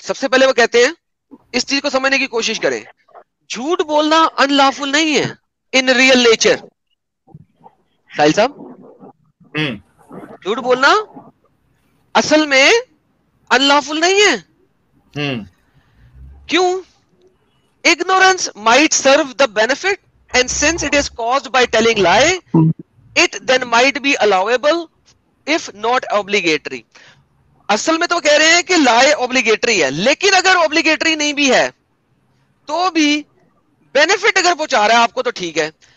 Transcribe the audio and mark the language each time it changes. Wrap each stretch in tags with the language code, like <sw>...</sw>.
<ur>سب سے پہلے وہ کہتے ہیں, اس چیز کو سمجھنے کی کوشش کریں, جھوٹ بولنا ان لافل نہیں ہے</ur> <en>In real nature.</en> <ur>ساحل صاحب, جھوٹ بولنا اصل میں ان لافل نہیں ہے. کیوں؟</ur> <en>ignorance might serve the benefit, and since it is caused by telling lie, it then might be allowable if not obligatory.</en> <ur>اصل میں تو کہہ رہے ہیں کہ لائے obligatory ہے, لیکن اگر obligatory نہیں بھی ہے تو بھی benefit اگر پہنچا رہا ہے آپ کو تو ٹھیک ہے.</ur>